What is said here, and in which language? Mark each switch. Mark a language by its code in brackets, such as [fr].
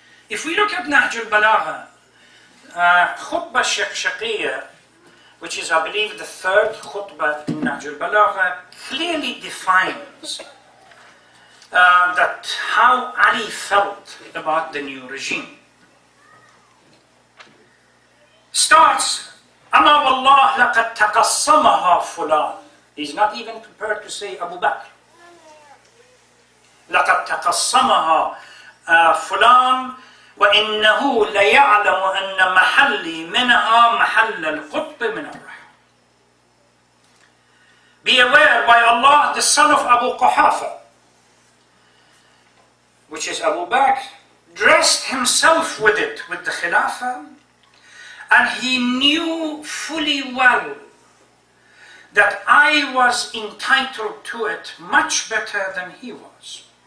[en] If we look at Nahj al-Balagha, khutbah Shaqiyya, which is, I believe, the third khutbah in Nahj al-Balagha, clearly defines that how Ali felt about the new regime. [ar] Starts, أَمَا وَاللَّهِ لَقَدْ تَقَصَّمَهَا فُلَانٌ. [en] He's not even prepared to say Abu Bakr. [ar] لَقَدْ تَقَصَّمَهَا فُلَانٌ وَإِنَّهُ لَيَعْلَمُ أَنَّ مَحَلِّي مِنْهَا مَحَلَّ الْقُطْبِ مِنَ الرَّحْمِ. [en] Be aware, by Allah, the son of Abu Quhafa, which is Abu Bakr, dressed himself with it, with the Khilafah, and he knew fully well that I was entitled to it much better than he was.